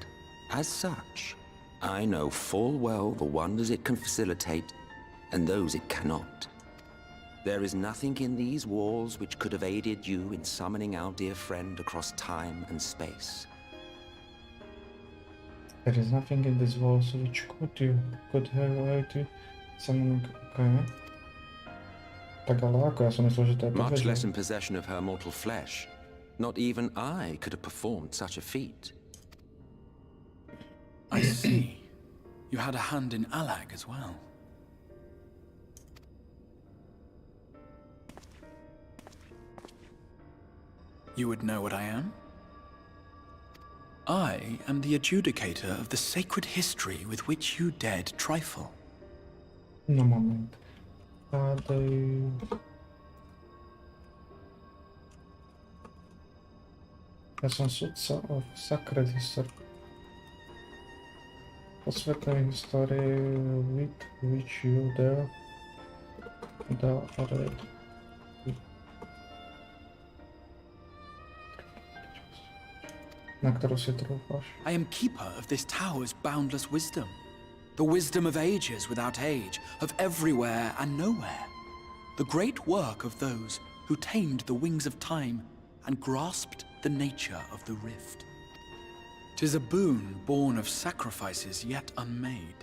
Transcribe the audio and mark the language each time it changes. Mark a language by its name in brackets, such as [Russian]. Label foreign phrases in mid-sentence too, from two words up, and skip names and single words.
[English] As such, I know full well the wonders it can facilitate and those it cannot. There is nothing in these walls which could have aided you in summoning our dear friend across time and space. There is nothing in these walls which could have aided you summoning... [Slovak] Okay. Tak ale ako? Ja som myslel, že to je [English] Much less in possession of her mortal flesh. Not even I could have performed such a feat. I see. You had a hand in Alag as well. You would know what I am? I am the adjudicator of the sacred history with which you dared trifle. [Slovak] No moment. Ja som sudca [English] of sacred history. [Slovak] Posvetnej historii [English] with which you dare [Slovak] na ktorú si trúfaš. [English] I am keeper of this tower's boundless wisdom. The wisdom of ages without age, of everywhere and nowhere. The great work of those who tamed the wings of time and grasped the nature of the rift. 'Tis a boon born of sacrifices yet unmade.